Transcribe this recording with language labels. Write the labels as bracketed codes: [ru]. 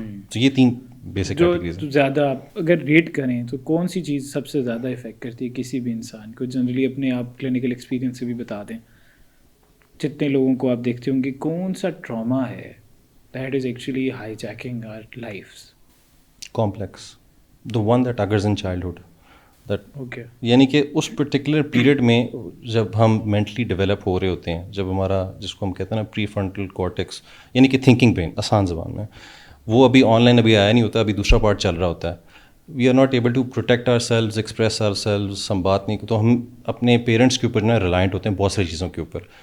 [ur] تو یہ 3 basic categories ہیں. زیادہ اگر ریٹ کریں تو کون سی چیز سب سے زیادہ افیکٹ کرتی ہے کسی بھی انسان کو؟ جنرلی اپنے آپ کلینکل ایکسپیرینس سے بھی بتا دیں. جتنے لوگوں کو آپ دیکھتے ہوں گے, کون سا ٹراما ہے [en] That is actually hijacking our lives? Complex, the one that occurs in childhood. Okay, [ur] یعنی کہ اس پرٹیکولر پیریڈ میں جب ہم مینٹلی ڈیولپ ہو رہے ہوتے ہیں, جب ہمارا جس کو ہم کہتے ہیں نا پری فرنٹل کارٹیکس, یعنی کہ تھنکنگ برین آسان زبان میں, وہ ابھی آن لائن ابھی آیا نہیں ہوتا, ابھی دوسرا پارٹ چل رہا ہوتا ہے. [en] we are not able to protect ourselves, [ur] express our selves, ہم بات نہیں, تو ہم اپنے پیرنٹس کے اوپر نا ریلائنٹ ہوتے ہیں بہت ساری چیزوں کے اوپر.